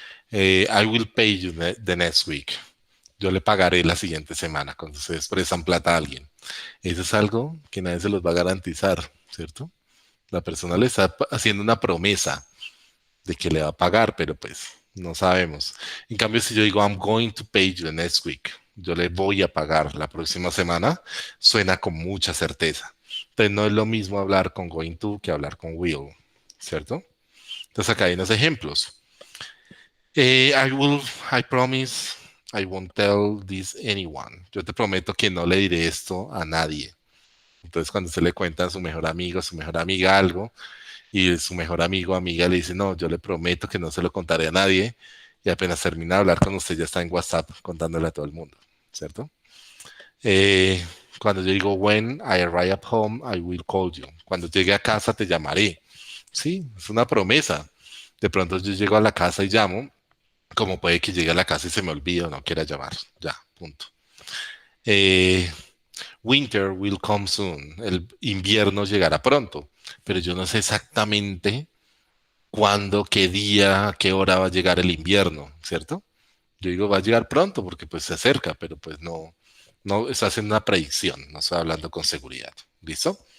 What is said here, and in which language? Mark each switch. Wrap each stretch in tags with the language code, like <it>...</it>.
<en>I will pay you the next week.</en> <es>Yo le pagaré la siguiente semana cuando ustedes prestan plata a alguien. Eso es algo que nadie se los va a garantizar, ¿cierto? La persona le está haciendo una promesa de que le va a pagar, pero pues no sabemos. En cambio, si yo digo,</es> <en>I'm going to pay you the next week,</en> <es>yo le voy a pagar la próxima semana, suena con mucha certeza. Entonces no es lo mismo hablar con going to que hablar con will, ¿cierto? Entonces acá hay unos ejemplos.</es> <en>I promise I won't tell this anyone.</en> <es>Yo te prometo que no le diré esto a nadie. Entonces, cuando se le cuenta a su mejor amigo, a su mejor amiga algo, y su mejor amigo o amiga le dice, no, yo le prometo que no se lo contaré a nadie, y apenas termina de hablar con usted, ya está en WhatsApp contándole a todo el mundo, ¿cierto? Cuando yo digo,</es> <en>when I arrive at home, I will call you.</en> <es>Cuando llegue a casa, te llamaré. Sí, es una promesa. De pronto yo llego a la casa y llamo, como puede que llegue a la casa y se me olvide o no quiera llamar. Ya, punto.</es> <en>Eh, Winter will come soon.</en> <es>El invierno llegará pronto, pero yo no sé exactamente cuándo, qué día, qué hora va a llegar el invierno, ¿cierto? Yo digo va a llegar pronto porque pues se acerca, pero pues no está haciendo una predicción, no estoy hablando con seguridad. ¿Listo?</es>